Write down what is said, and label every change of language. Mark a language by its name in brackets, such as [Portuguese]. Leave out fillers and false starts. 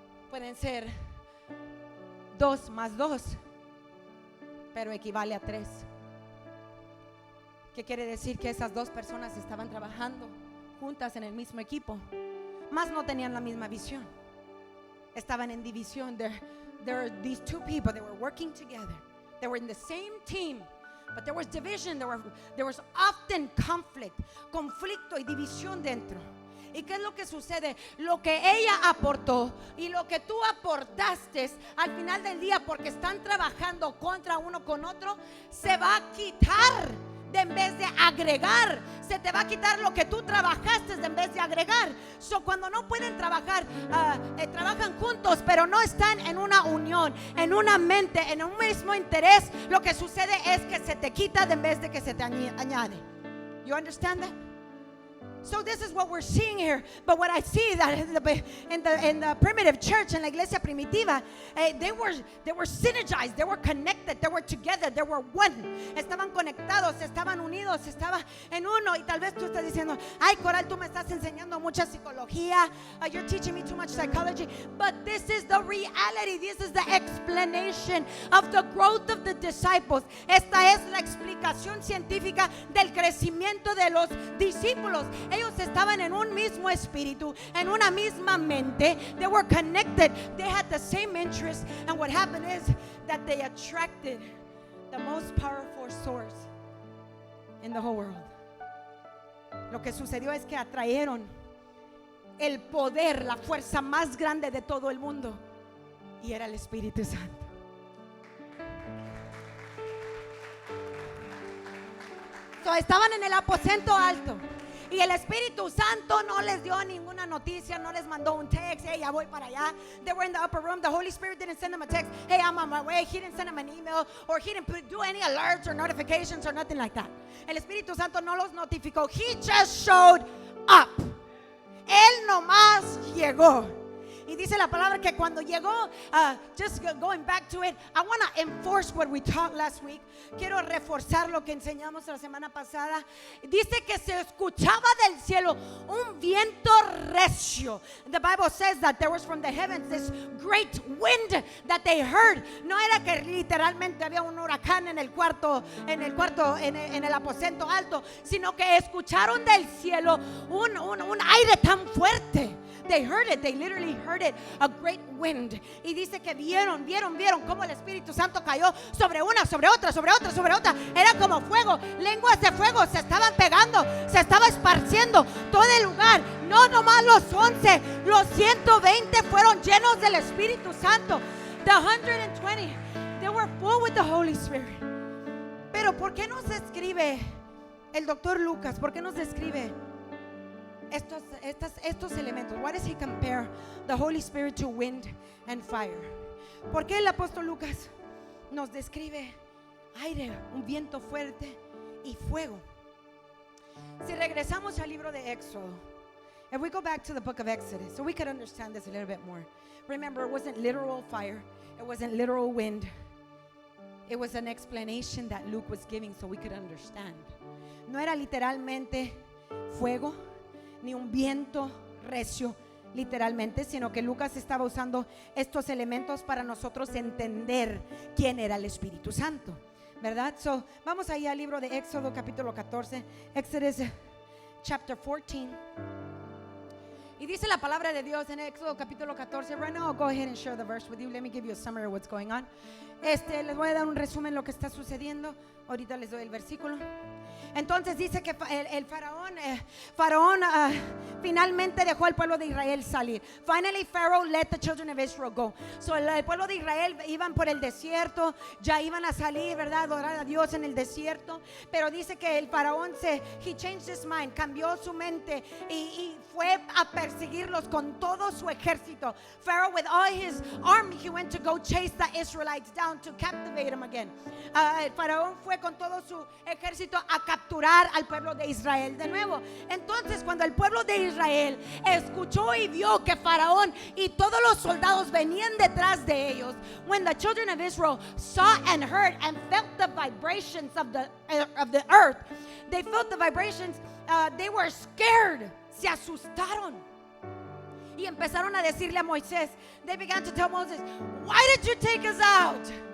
[Spanish] Pueden ser 2 más 2, pero equivale a 3. ¿Qué quiere decir? Que esas 2 personas estaban trabajando juntas en el mismo equipo, mas no tenían la misma visión. Estaban en división. [English] These 2 people, they were working together. They were in the same team, but there was division. There was often [Spanish] conflicto y división dentro. ¿Y qué es lo que sucede? Lo que ella aportó y lo que tú aportaste al final del día, porque están trabajando contra uno con otro, se va a quitar en vez de agregar. Se te va a quitar lo que tú trabajaste en vez de agregar. So, cuando no pueden trabajar, trabajan juntos, pero no están en una unión, en una mente, en un mismo interés, lo que sucede es que se te quita en vez de que se te añade. [English] You understand that? So this is what we're seeing here. But what I see that in the primitive church, [Spanish] en la iglesia primitiva, [English] they were synergized, they were connected, they were together, they were one. [Spanish] Estaban conectados, estaban unidos, estaban en uno. Y tal vez tú estás diciendo, ay, Coral, tú me estás enseñando mucha psicología, [English] you're teaching me too much psychology. But this is the reality. This is the explanation of the growth of the disciples. [Spanish] Esta es la explicación científica del crecimiento de los discípulos. Ellos estaban en un mismo espíritu, en una misma mente. [English] They were connected. They had the same interests. And what happened is that they attracted the most powerful source in the whole world. [Spanish] Lo que sucedió es que atrajeron el poder, la fuerza más grande de todo el mundo, y era el Espíritu Santo. So, estaban en el aposento alto. Y el Espíritu Santo no les dio ninguna noticia, no les mandó un text, hey, ya voy para allá. [English] They were in the upper room. The Holy Spirit didn't send them a text, hey, I'm on my way. He didn't send them an email, or he didn't do any alerts or notifications or nothing like that. [Spanish] El Espíritu Santo no los notificó. [English] He just showed up. [Spanish] Él nomás llegó. Y dice la palabra que cuando llegó, [English] just going back to it, I want to enforce what we taught last week. [Spanish] Quiero reforzar lo que enseñamos la semana pasada. Dice que se escuchaba del cielo un viento recio. [English] The Bible says that there was from the heavens this great wind that they heard. [Spanish] No era que literalmente había un huracán en el el aposento alto, sino que escucharon del cielo un aire tan fuerte. [English] They heard it, they literally heard it, a great wind. [Spanish] Y dice que vieron cómo el Espíritu Santo cayó sobre una, sobre otra, sobre otra, sobre otra. Era como fuego, lenguas de fuego se estaban pegando, se estaba esparciendo todo el lugar. No nomás los 11, los 120 fueron llenos del Espíritu Santo. [English] The 120, they were full with the Holy Spirit. [Spanish] Pero ¿por qué nos escribe el doctor Lucas? ¿Por qué nos describe estos elementos? [English] Why does he compare the Holy Spirit to wind and fire? [Spanish] ¿Por qué el apóstol Lucas nos describe aire, un viento fuerte y fuego? Si regresamos al libro de Éxodo, [English] if we go back to the book of Exodus, so we could understand this a little bit more. Remember, it wasn't literal fire, it wasn't literal wind. It was an explanation that Luke was giving so we could understand. [Spanish] No era literalmente fuego ni un viento recio literalmente, sino que Lucas estaba usando estos elementos para nosotros entender quién era el Espíritu Santo, ¿verdad? So, vamos ahí al libro de Éxodo capítulo 14, [English] Exodus chapter 14. [Spanish] Y dice la palabra de Dios en Éxodo capítulo 14. [English] Right now I'll go ahead and share the verse with you. Let me give you a summary of what's going on. [Spanish] Les voy a dar un resumen de lo que está sucediendo. Ahorita les doy el versículo. Entonces dice que el faraón finalmente dejó al pueblo de Israel salir. [English] Finally Pharaoh let the children of Israel go. [Spanish] So el pueblo de Israel iban por el desierto, ya iban a salir, ¿verdad? Adorar a Dios en el desierto. Pero dice que el faraón [English] he changed his mind, [Spanish] cambió su mente y fue a perseguirlos con todo su ejército. [English] Pharaoh with all his army, he went to go chase the Israelites down to captivate them again. [Spanish] El faraón fue con todo su ejército a capturar al pueblo de Israel de nuevo. Entonces cuando el pueblo de Israel escuchó y vio que faraón y todos los soldados venían detrás de ellos, [English] when the children of Israel saw and heard and felt the vibrations of the earth, they felt the vibrations, they were scared, [Spanish] se asustaron y empezaron a decirle a Moisés, [English] they began to tell Moses, why did you take us out?